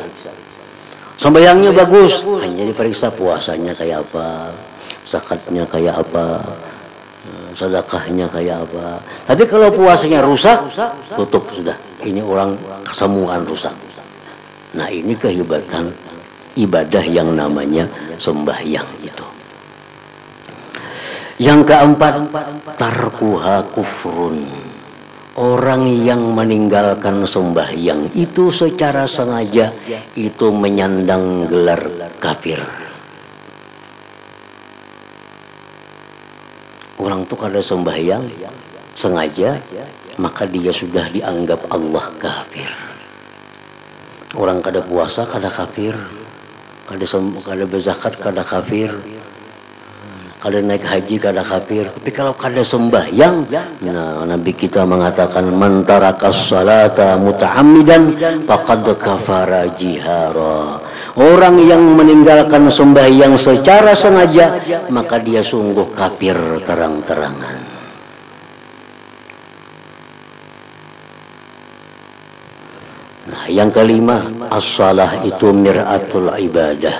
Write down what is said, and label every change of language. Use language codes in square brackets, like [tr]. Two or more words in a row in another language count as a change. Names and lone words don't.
[id] Sembahyangnya bagus, hanya diperiksa puasanya kayak apa, zakatnya kayak apa, sedekahnya kayak apa. Tapi kalau puasanya rusak, tutup sudah. Ini orang kesemuan rusak. Nah, ini kehebatan ibadah yang namanya sembahyang itu. Yang keempat, [ar] تركها كفر. [id] Orang yang meninggalkan sembahyang itu secara sengaja itu menyandang gelar kafir. [bjn] Orang itu kada sembahyang sengaja, maka dia sudah dianggap Allah kafir. Orang kada puasa kada kafir, kada berzakat kada kafir, kada naik haji kada kafir. [id] Tapi kalau kada sembahyang, nah Nabi kita mengatakan [ar] من ترك الصلاة متعمدا فقد كفر جهارا. [id] Orang yang meninggalkan sembahyang secara sengaja, maka dia sungguh kafir terang-terangan. Nah, yang kelima, as-salah itu [ar] مرآة العبادة.